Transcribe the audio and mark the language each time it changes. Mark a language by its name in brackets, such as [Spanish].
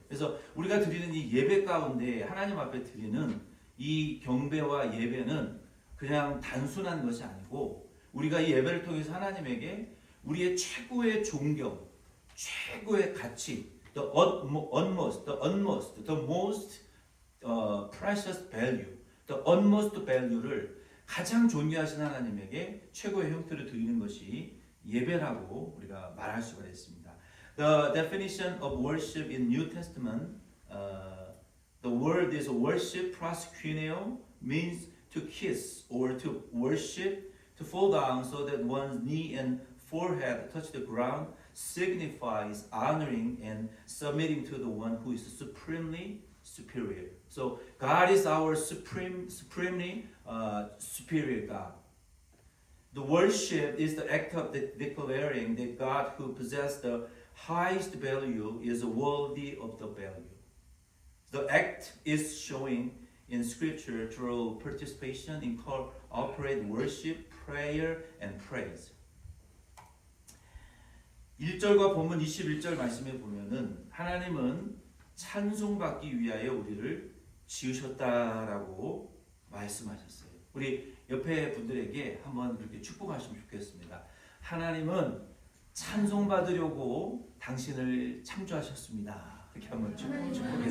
[Korean] 그래서 우리가 드리는 이 예배 가운데 하나님 앞에 드리는 이 경배와 예배는 그냥 단순한 것이 아니고 우리가 이 예배를 통해서 하나님에게 우리의 최고의 존경, 최고의 가치, [English] the utmost, the most precious value, the utmost value [Korean] 를 가장 존귀하신 하나님에게 최고의 형태를 드리는 것이 예배라고 우리가 말할 수가 있습니다. [English] The definition of worship in New Testament, the word is worship, proskuneo, means to kiss or to worship, to fall down so that one's knee and forehead touch the ground, signifies honoring and submitting to the one who is supremely superior. So God is our supremely superior God. The worship is the act of declaring that God who possesses the highest value is worthy of the value. The act is showing in scripture through participation in corporate worship, prayer, and praise. [Korean] 1절과 본문 21절 말씀에 보면은 하나님은 찬송받기 위하여 우리를 지으셨다라고 말씀하셨어요. 우리 옆에 분들에게 한번 그렇게 축복하시면 좋겠습니다. 하나님은 찬송받으려고 당신을 창조하셨습니다. 이렇게 한번 축복해 주세요.